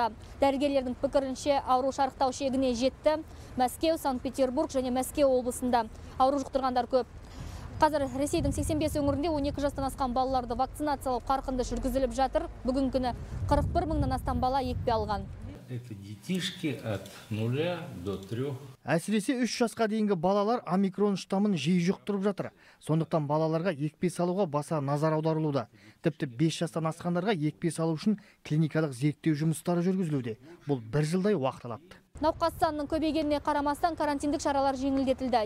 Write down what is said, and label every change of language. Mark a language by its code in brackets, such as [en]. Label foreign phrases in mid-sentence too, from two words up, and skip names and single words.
[kk] Дәрігерлердің пікірінше ауру шарықтау шегіне жетті. Мәскеу, Санкт-Петербург және Мәскеу облысында ауру жұқтырғандар көп. Қазір Ресейдің 85 өңірінде 12 жастан асқан балаларды вакцинациялау қарқынды жүргізіліп жатыр. Бүгінгі күні 41 мыңнан астам бала екпе алған. [ru] Это детишки от 0 до 3. [kk] Әсіресе 3 жасқа дейінгі балалар омикрон штаммын жиі жұқтырып жатыр. Сондықтан балаларға екпе салуға баса назар аударылуда. Тіпті 5 жастан асқандарға екпе салу үшін клиникалық зерттеу жұмыстары жүргізілуде. Бұл 1 жылдай уақыт алады. Науқас санының көбейгеніне қарамастан карантиндік шаралар жеңілдетілді.